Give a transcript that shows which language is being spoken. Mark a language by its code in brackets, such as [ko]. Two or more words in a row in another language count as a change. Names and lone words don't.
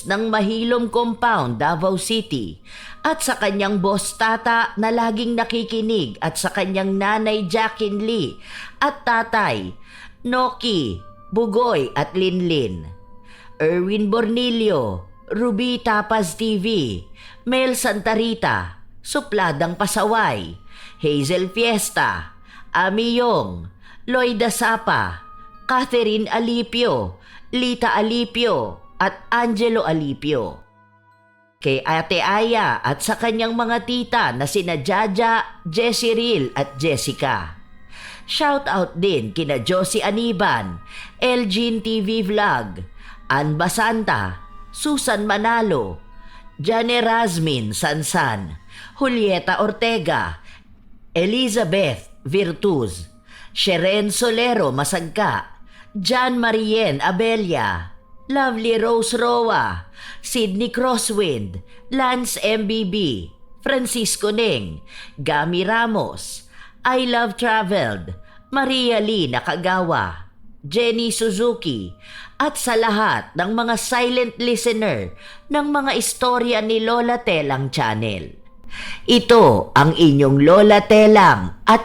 [tl] ng Mahilom Compound, Davao City, at sa kanyang boss Tata na laging nakikinig at sa kanyang nanay Jacqueline Lee at tatay Noki, Bugoy at Linlin, Erwin Bornilio, Ruby Tapas TV, Mel Santarita, Supladang Pasaway, Hazel Fiesta, Ami Yong, Loida Sapa, Catherine Alipio, Lita Alipio at Angelo Alipio. Kay Ate Aya at sa kanyang mga tita na sina Jaja, Jessiril at Jessica. Shout out din kina Josie Aniban, Elgin TV Vlog, Ann Basanta, Susan Manalo, Jane Razmin Sansan, Julieta Ortega, Elizabeth Virtuz, Sheren Solero Masagka, John Marien Abelia, Lovely Rose Roa, Sydney Crosswind, Lance MBB, Francisco Neng, Gami Ramos, I Love Traveled, Maria Lee Nakagawa, Jenny Suzuki, at sa lahat ng mga silent listener ng mga istorya ni Lola Telang Channel. Ito ang inyong Lola Telang at